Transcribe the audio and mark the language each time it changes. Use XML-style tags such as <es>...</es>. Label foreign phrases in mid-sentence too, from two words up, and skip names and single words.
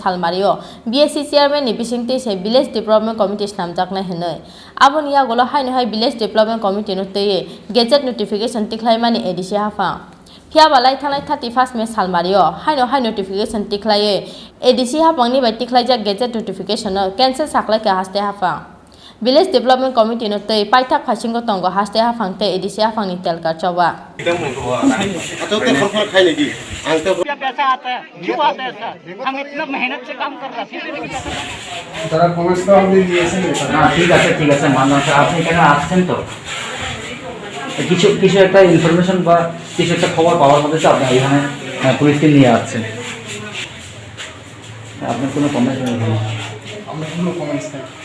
<trp>सालमारियो बीएससी चेयरमैन नि बिसिंगते से</trp> <en>village development committee</en> <trp>नामजाकनाय हनै आबोनि यागोलो हाइनो हाइ</trp> <en>village development committee</en> <trp>नो तैयै</trp> <en>gazette notification</en> <trp>तिख्लाइमानि एडीसी हाफा फियाबा लाइ थांनाय 31 मे सालमारियो हाइनो हाइ नोटिफिकेशन तिख्लायै एडीसी हाफांनि बाय तिख्लाइजाक</trp> <en>gazette notification cancel</en> <trp>साख्लायखा हास्ते हाफा</trp> <en>village development committee</en> <trp>नो तै पाइथाक फासिंगो तंगो हास्ते हाफांते एडीसी हाफांनि तेलकार चौबा</trp> <hi>क्या पैसा आता है क्यों आता है सर हम इतना मेहनत से काम कर रहे हैं</hi> <bn>তারা কমেন্টস তো আপনি দিয়েছেন না ঠিক আছে মানলাম স্যার আপনি কেন আসছেন তো কিছু একটা ইনফরমেশন বা কিছু একটা খবর পাওয়ার মধ্যে তো আপনি এখানে পুলিশকে নিয়ে আসছেন আপনার কোনো কমেন্টস নেই আমরা কোনো কমেন্টস নেই</bn>